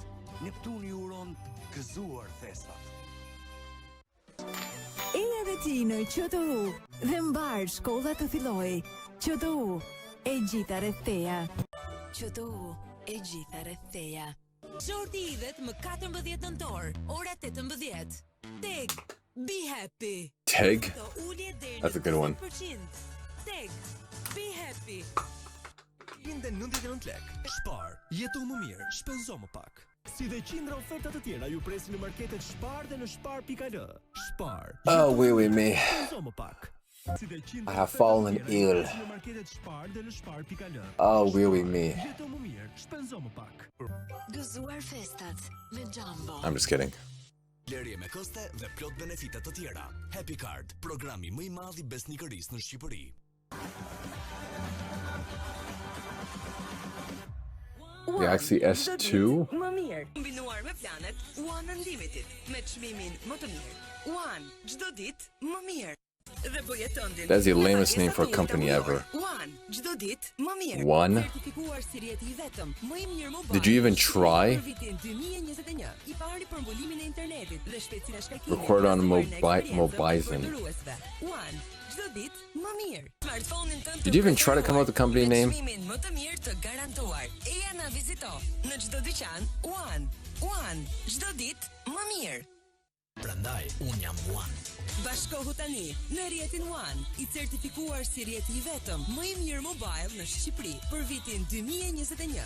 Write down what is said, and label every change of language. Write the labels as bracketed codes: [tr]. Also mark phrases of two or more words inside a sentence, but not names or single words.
[sq] Neptun I uron gëzuar festat. E edhe ti në QTU dhe mbar shkolla të filloj. QTU, e gjitha rreth teja. QTU, e gjitha rreth teja. Shorti idhet më 14 nëntor, ora 18. [en] Teg, be happy. Teg? That's a good one. Teg, be happy. [sq] Linde 99 lek. Spar, jetu më mirë, shpenzo më pak. Si dhe qindra oferta të tjera ju presin në marketet Spar dhe në spar.al. Spar. [fr] Oh, oui, me. [sq] Shpenzo më pak. [en] I have fallen ill. [fr] Oh, oui, me. [sq] Gëzuar festat me Jumbo. [en] I'm just kidding. [sq] Blerje me koste dhe plot benefite të tjera. Happy Card, programi më I madh I besnikërisë në Shqipëri. Galaxy S2? Më mirë. Kombinuar me planet One Unlimited me çmimin më të mirë. One, çdo ditë më mirë. Dhe bujetondin. [en] That's the lamest name for a company ever. [sq] One, çdo ditë më mirë. One? Certifikuar si rjeti I vetëm, më I mirë mobile. [en] Did you even try? [sq] Për vitin 2021, I pari për mbullimin e internetit dhe shpejtësinë e shkarkimit. [en] Record on Mobizen. [sq] One, çdo ditë më mirë. Smartphone-in tënd. [en] Did you even try to come up with a company name? [sq] Çmimin më të mirë të garantuar. Eja na vizito në çdo dyqan. One, çdo ditë më mirë. Prandaj un jam One. Bashkohu tani në rrjetin One, i certifikuar si rrjeti i vetëm më i mirë mobile në Shqipëri për vitin 2021.